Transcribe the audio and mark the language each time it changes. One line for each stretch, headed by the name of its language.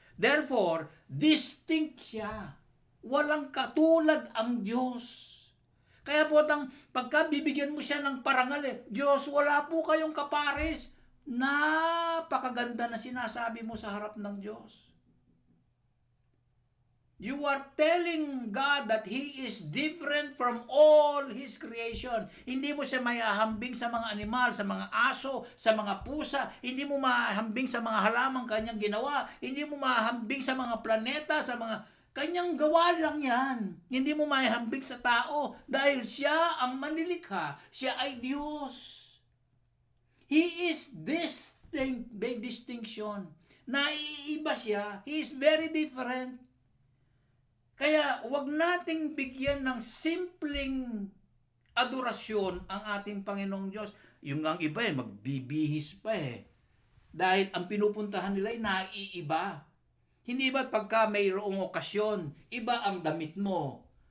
Filipino: Therefore, distinct siya. Walang katulad ang Diyos. Kaya po, pagka bibigyan mo siya ng parangal, Diyos, wala po kayong kapares. Napakaganda na sinasabi mo sa harap ng Diyos.
English: You are telling God that He is different from all His creation.
Filipino: Hindi mo siya maihahambing sa mga animal, sa mga aso, sa mga pusa. Hindi mo mahahambing sa mga halamang kanyang ginawa. Hindi mo mahahambing sa mga planeta, sa mga kanyang gawa lang yan. Hindi mo maihambing sa tao dahil siya ang manilikha. Siya ay Diyos.
English: He is distinct, by distinction.
Filipino: Naiiba siya.
English: He is very different.
Filipino: Kaya wag nating bigyan ng simpleng adorasyon ang ating Panginoong Diyos. Yung ang iba magbibihis pa Dahil ang pinupuntahan nila ay naiiba. Hindi ba pagka mayroong okasyon, iba ang damit mo.